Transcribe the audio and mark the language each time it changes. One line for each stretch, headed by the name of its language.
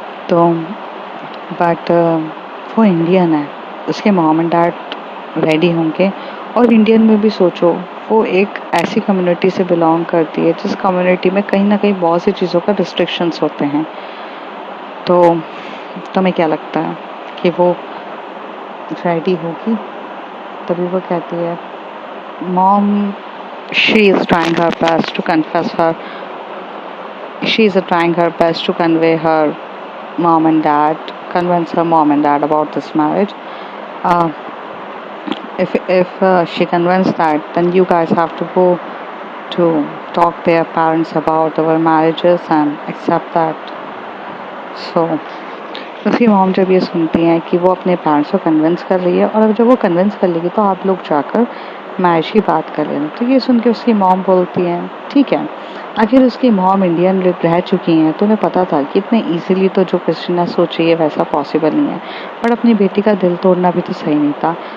Hindi: तो बट वो इंडियन है, उसके मॉम एंड डैड रेडी होंगे। और इंडियन में भी सोचो, वो एक ऐसी कम्युनिटी से बिलोंग करती है जिस कम्युनिटी में कहीं ना कहीं बहुत सी चीज़ों का रिस्ट्रिक्शंस होते हैं। तो तुम्हें क्या लगता है कि वो रेडी होगी। तभी वो कहती है
English: Mom, she is trying her best to confess her, she is trying her best to convey her mom and dad, convince her mom and dad about this marriage. uh, if she convinced that, then you guys have to go to talk their parents about our marriages and accept that.
Hindi: So उसकी mom जब ये सुनती हैं कि वो अपने parents को convince कर रही है, और अब जब वो कन्विंस कर लेगी तो आप लोग जाकर मैं ऐसी बात कर रही हूँ। तो ये सुन के उसकी मॉम बोलती है ठीक है। आखिर उसकी मॉम इंडियन रह चुकी हैं तो उन्हें पता था कि इतने इजीली तो जो क्रिस्टीना सोच रही है वैसा पॉसिबल नहीं है, पर अपनी बेटी का दिल तोड़ना भी तो सही नहीं था।